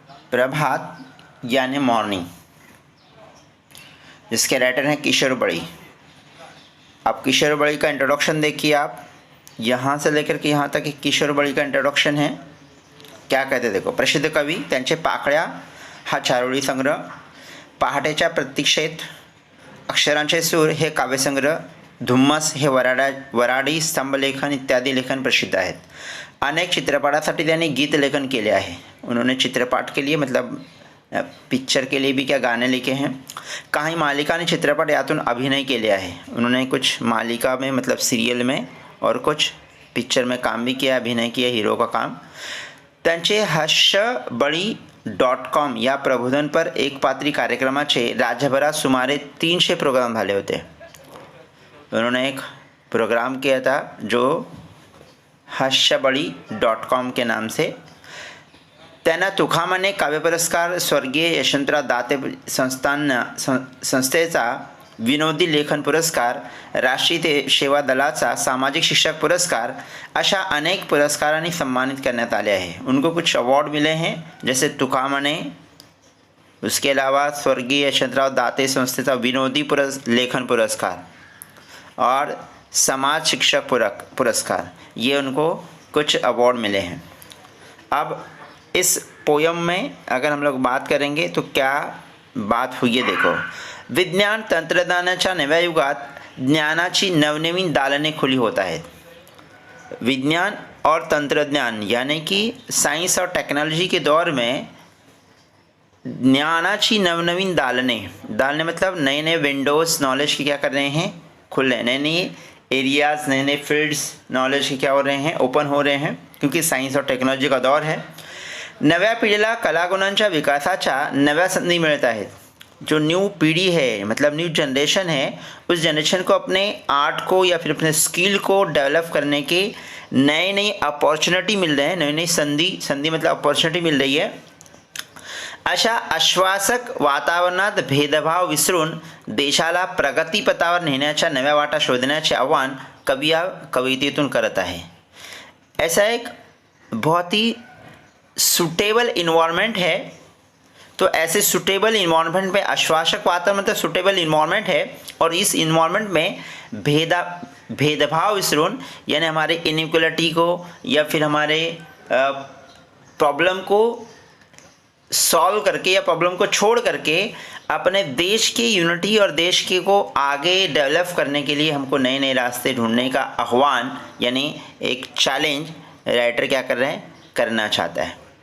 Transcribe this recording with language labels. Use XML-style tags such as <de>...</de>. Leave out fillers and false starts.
<hi>प्रभात यानी मॉर्निंग, जिसके राइटर हैं किशोर बड़ी। अब किशोर बड़ी का इंट्रोडक्शन देखिए आप, यहाँ से लेकर के यहाँ तक किशोर बड़ी का इंट्रोडक्शन है। क्या कहते देखो,</hi> <mr>प्रसिद्ध कवी, त्यांचे पाकळ्या हा चारोळी संग्रह, पहाटेच्या प्रतीक्षेत, अक्षरांचे सूर हे काव्यसंग्रह, धुम्मस हे वराडी स्तंभलेखन इत्यादी लेखन प्रसिद्ध आहेत। अनेक चित्रपटासाठी त्यांनी गीत लेखन केले आहे।</mr> <hi>उन्होंने चित्रपट के लिए मतलब पिक्चर के लिए भी क्या गाने लिखे हैं।</hi> <mr>काही मालिका आणि चित्रपट यातून अभिनय केले आहे।</mr> <hi>उन्होंने कुछ मालिका में मतलब सीरियल में और कुछ पिक्चर में काम भी किया, अभिनय किया, हीरो का काम।</hi> <mr>त्यांचे हर्षबळी.com या प्रबोधन पर एक पात्री कार्यक्रमाचे राज्यभरात सुमारे 300 प्रोग्राम झाले होते।</mr> <hi>उन्होंने एक प्रोग्राम किया था जो हर्षबळी.com के नाम से।</hi> <mr>त्यांना तुकामाने काव्य पुरस्कार, स्वर्गीय यशवंतराव दाते संस्थेचा विनोदी लेखन पुरस्कार, राष्ट्रीय सेवा दलाचा सामाजिक शिक्षक पुरस्कार, अशा अनेक पुरस्कारांनी सम्मानित करण्यात आले आहे।</mr> <hi>उनको कुछ अवार्ड मिले हैं, जैसे तुकामाने, उसके अलावा स्वर्गीय यशवंतराव दाते संस्थेचा विनोदी लेखन पुरस्कार और समाज शिक्षक पुरस्कार, ये उनको कुछ अवार्ड मिले हैं। अब इस पोयम में अगर हम लोग बात करेंगे तो क्या बात हुई है देखो।</hi> <mr>विज्ञान तंत्रज्ञानाच्या नव्या युगात ज्ञानाची नवनवीन दालने खुली होत आहेत।</mr> <hi>विज्ञान और तंत्रज्ञान यानी कि साइंस और टेक्नोलॉजी के दौर में</hi> <mr>ज्ञानाची नवनवीन दालने</mr> <hi>मतलब नए नए विंडोज़ नॉलेज की क्या कर रहे हैं, खुल रहे हैं। नए नए एरियाज़, नए नए फील्ड्स नॉलेज के क्या हो रहे हैं, ओपन हो रहे हैं, क्योंकि साइंस और टेक्नॉलॉजी का दौर है।</hi> <mr>नव्या पिढीला कलागुणांच्या विकासाच्या नव्या संधी मिळत आहेत।</mr> <hi>जो न्यू पीढ़ी है मतलब न्यू जनरेशन है, उस जनरेशन को अपने आर्ट को या फिर अपने स्किल को डेवलप करने के नए नई अपॉर्चुनिटी मिल रहे हैं, नई नई संधी मतलब अपॉर्चुनिटी मिल रही है।</hi> <mr>अशा आश्वासक वातावरणात भेदभाव विसरून देशाला प्रगतीपथावर नेण्याच्या नव्या वाटा शोधण्याचे आव्हान कवी या कवितेतून करत आहे।</mr> <hi>ऐसा एक बहुत ही सूटेबल इन्वायरमेंट है। तो ऐसे सूटेबल इन्वायरमेंट में आश्वासक वातावरण मतलब सूटेबल इन्वायरमेंट है, और इस इन्वायरमेंट में</hi> <mr>भेदभाव विसरून</mr> <hi>यानी हमारे इनइक्वलिटी को या फिर हमारे प्रॉब्लम को सॉल्व करके या प्रॉब्लम को छोड़ करके अपने देश की यूनिटी और देश के को आगे डेवलप करने के लिए हमको नए नए रास्ते ढूंढने का आह्वान यानी एक चैलेंज राइटर क्या कर रहे हैं, करना चाहता है।</hi>